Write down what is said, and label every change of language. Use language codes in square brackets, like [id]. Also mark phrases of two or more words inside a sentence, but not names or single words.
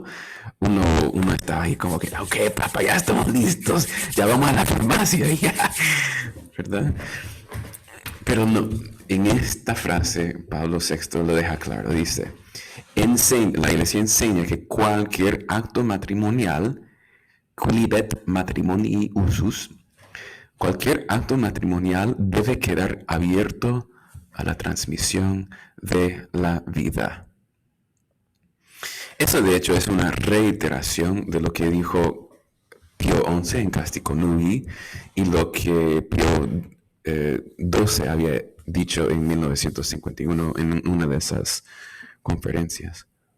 [es] Uno está ahí como que, ok, Papa, ya estamos listos, ya vamos a la farmacia, ya, ¿verdad? Pero no, en esta frase Pablo VI lo deja claro, dice, la Iglesia enseña que cualquier acto matrimonial, [la] quilibet matrimonii usus, [es] cualquier acto matrimonial debe quedar abierto a la transmisión de la vida. Eso de hecho es una reiteración de lo que dijo Pío XI en Casticonughi y lo que Pío XII había dicho en 1951 en una de esas conferencias.